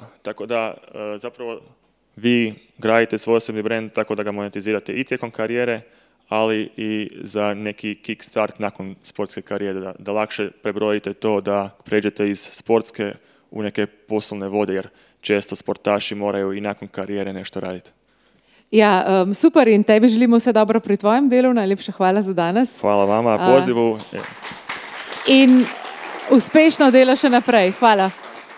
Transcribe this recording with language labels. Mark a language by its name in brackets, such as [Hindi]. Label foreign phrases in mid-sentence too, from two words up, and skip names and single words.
[Croatian] Tako da zapravo vi gradite svoj osobni brand tako da ga monetizirate i tijekom karijere, ali i za neki kickstart nakon sportske karijere, da lakše prebrojite to, da pređete iz sportske u neke poslovne vode, jer često sportaši moraju i nakon karijere nešto raditi. [Slovenian] Ja, super in tebi želimo vse dobro pri tvojem delu. Najlepša hvala za danes. [Croatian] Hvala vama na pozivu. [Slovenian] In uspešno delo še naprej. Hvala.